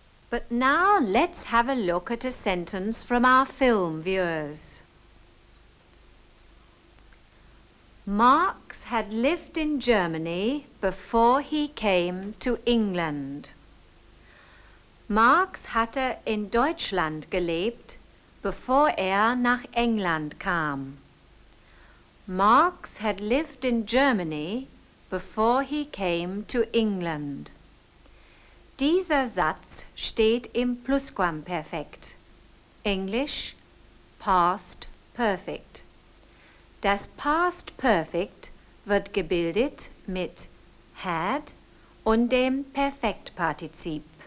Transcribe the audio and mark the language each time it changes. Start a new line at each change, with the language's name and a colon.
English: But now let's have a look at a sentence from our film, viewers. Marx had lived in Germany before he came to England.
German: Marx hatte in Deutschland gelebt, bevor nach England kam.
English: Marx had lived in Germany before he came to England.
German: Dieser Satz steht im Plusquamperfekt. Englisch Past Perfect. Das Past Perfect wird gebildet mit had und dem Perfektpartizip.